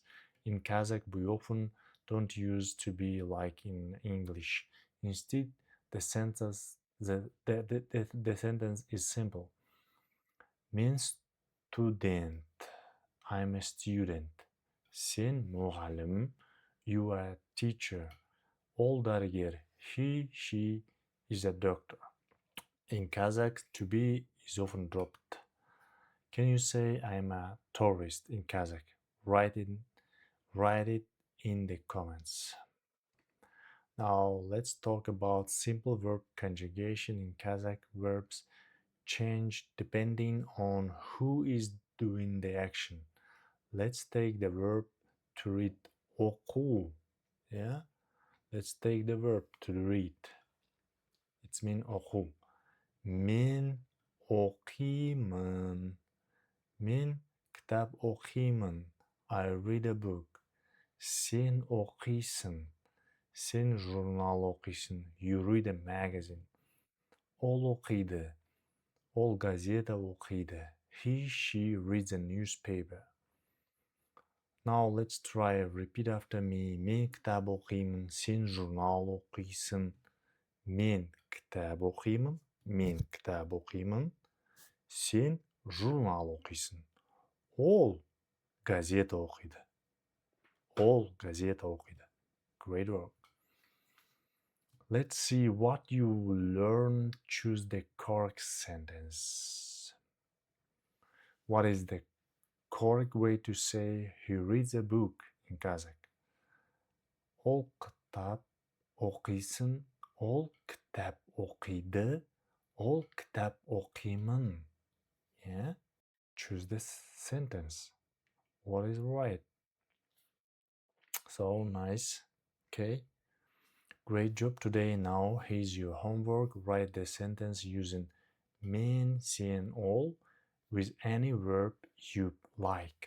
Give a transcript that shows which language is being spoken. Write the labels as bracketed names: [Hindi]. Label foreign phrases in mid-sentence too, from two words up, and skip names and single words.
[English] In Kazakh, we often don't use to be like in English. Instead, the sentence is simple. Мен student. I'm a student. [Kazakh] Sen muallim. [English] You are a teacher. [Kazakh] Ол дәрігер. [English] He, she is a doctor. In Kazakh, to be is often dropped. Can you say I'm a tourist in Kazakh? Write it in the comments. Now let's talk about simple verb conjugation in Kazakh. Verbs change depending on who is doing the action. Let's take the verb to read oku. Yeah? Let's take the verb to read. It's mean oku. [Kazakh] Мен оқимын. Мен кітап оқимын. [English] I read a book. [Kazakh] Сен оқисың. Сен журнал оқисың. [English] You read a magazine. [Kazakh] Ол оқиды. Ол газета оқиды. [English] He, she reads a newspaper. Now let's try. Repeat after me. [Kazakh] Мен кітап оқимын. Сен журнал оқисың. Мен кітап оқимын. Мен кітап оқимын. Сен журнал оқисың. Ол газета оқиды. Ол газета оқиды. [English] Great work. Let's see what you learned. Choose the correct sentence. What is the correct way to say he reads a book in Kazakh? [Kazakh] Ол кітап оқисың. Ол кітап оқиды. Ол кітап оқимын. [English] Yeah? Choose this sentence. What is right? So nice. Okay. Great job today. Now here's your homework. Write the sentence using men, sen, all with any verb you like.